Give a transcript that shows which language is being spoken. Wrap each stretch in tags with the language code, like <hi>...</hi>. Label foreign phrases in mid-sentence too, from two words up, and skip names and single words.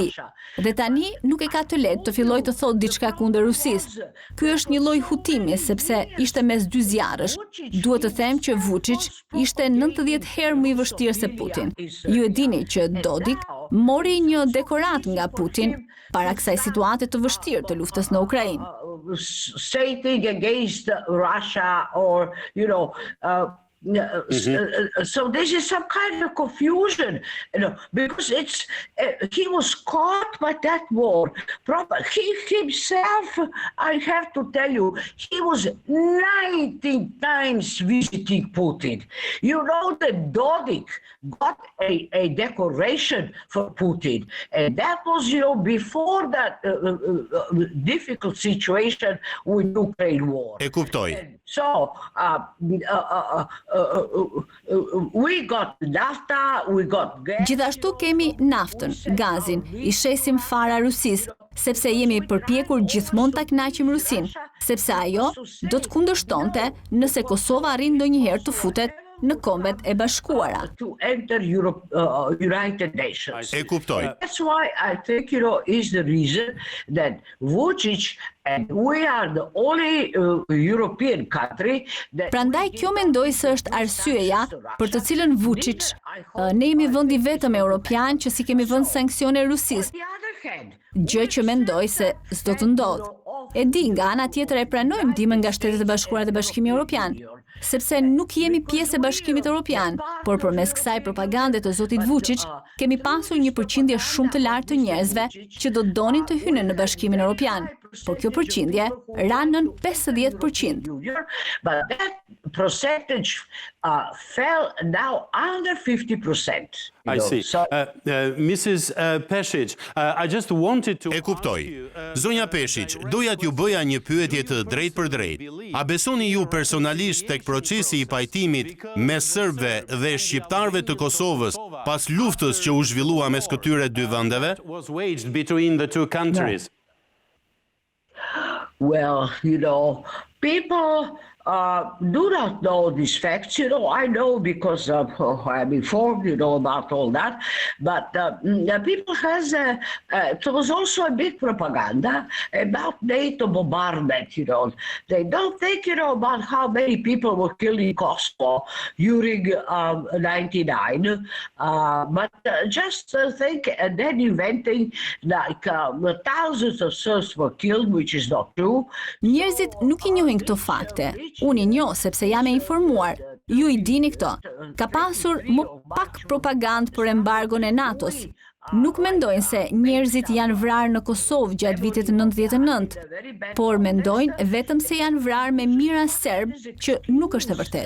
<sq>Dhe tani nuk e ka të lehtë të fillojë të thotë diçka kundër Rusisë. Ky është një lloj hutimi sepse ishte mes dy zjarrësh. Duhet të them që Vuçiç ishte 90 herë më i vështirë se Putin. Ju e dini që Dodik mori një dekorat nga Putin para kësaj situate të vështirë të luftës në Ukrainë.</sq> <en>Stating against Russia or, so this is some kind of confusion, because he was caught by that war. He himself, I have to tell you, he was 19 times visiting Putin. You know that Dodik got a decoration for Putin, and that was, before that difficult situation with Ukraine war.</en> <sq>E kuptoj.</sq> <en>So, we got Lufta, we got gas.</en> <sq>Gjithashtu kemi naftën, gazin, i shesim fara Rusisë, sepse jemi përpjekur gjithmonë ta kënaqim Rusinë, sepse ajo do të kundërshtonte nëse Kosova arrin ndonjëherë të futet në Kombet e Bashkuara.</sq> <en>To enter United Nations.</en> <sq>E kuptoj.</sq> <en>That's why I think, is the reason that Vuçić and we are the only European country that...</en> <sq>Prandaj kjo mendoj se është arsyeja për të cilën Vuçić, ne jemi vendi vetëm europian që si kemi vënë sanksione Rusisë, gjë që mendoj se s'do të ndodhë. E di, nga ana tjetër e pranojmë ndihmën nga Shtetet e Bashkuara dhe Bashkimi Evropian, sepse nuk jemi pjesë e Bashkimit Evropian, por përmes kësaj propagande të zotit Vuçić, kemi pasur një përqindje shumë të lartë të njerëzve që do donin të hynin në Bashkimin Evropian, por kjo përqindje ra nën 50%.</sq> <en>But that percentage fell now under 50%. I see. Mrs. Peshic, I just wanted to...</en> <sq>E kuptoj. Zonja Peshic, doja t'ju bëja një pyetje të drejt për drejt. A besoni ju personalisht tek procesi i pajtimit mes serbëve dhe shqiptarëve të Kosovës pas luftës që u zhvillua mes këtyre dy vendeve?</sq> <en>Was waged between the two countries. Well, people do not know these facts. I know because I'm informed, about all that. But people there was also a big propaganda about NATO bombardment, They don't think, about how many people were killed in Kosovo during 99, but just think and then inventing like thousands of Serbs were killed, which is not true.</en> <sq>Njerëzit nuk I njohin këto fakte. Unë I njoh sepse jam e informuar. Ju I dini këto. Ka pasur më pak propagandë për embargon e NATO-s. Nuk mendojnë se njerëzit janë vrarë në Kosovë gjatë vitit 99, por mendojnë vetëm se janë vrarë me mira serbë që nuk është e vërtetë.</sq>